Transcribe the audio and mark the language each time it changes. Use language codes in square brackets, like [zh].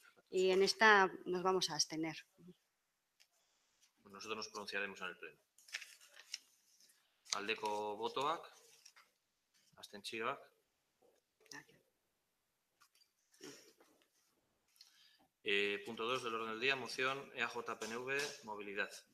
[es] Y en esta nos vamos a abstener. Pues nosotros nos pronunciaremos en el pleno. [eu] Aldeko botoak, abstentzioak. [es] Punto 2 del orden del día, moción EAJPNV, movilidad.